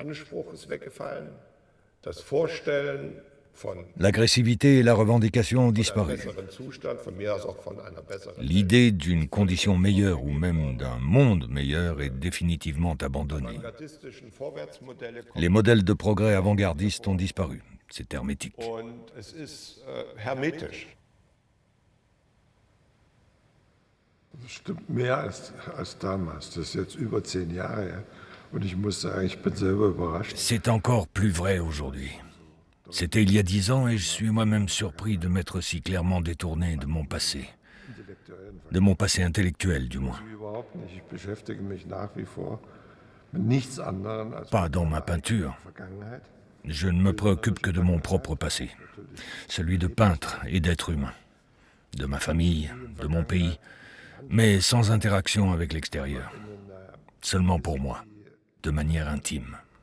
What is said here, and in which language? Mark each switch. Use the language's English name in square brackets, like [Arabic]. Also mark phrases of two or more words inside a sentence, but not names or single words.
[French] L'agressivité et la revendication ont disparu. L'idée d'une condition meilleure ou même d'un monde meilleur est définitivement abandonnée. Les modèles de progrès avant-gardistes ont disparu. C'est hermétique. [German] Stimmt mehr als damals. Das ist jetzt über 10 Jahre her. Und ich muss sagen, ich bin selber überrascht. [French] C'est encore plus vrai aujourd'hui. C'était il y a 10 ans et je suis moi-même surpris de m'être si clairement détourné de mon passé intellectuel du moins. [German] Ich beschäftige mich nach wie vor [French] Pas dans ma peinture. Je ne me préoccupe que de mon propre passé, celui de peintre et d'être humain, de ma famille, de mon pays, mais sans interaction avec l'extérieur, seulement pour moi, de manière intime.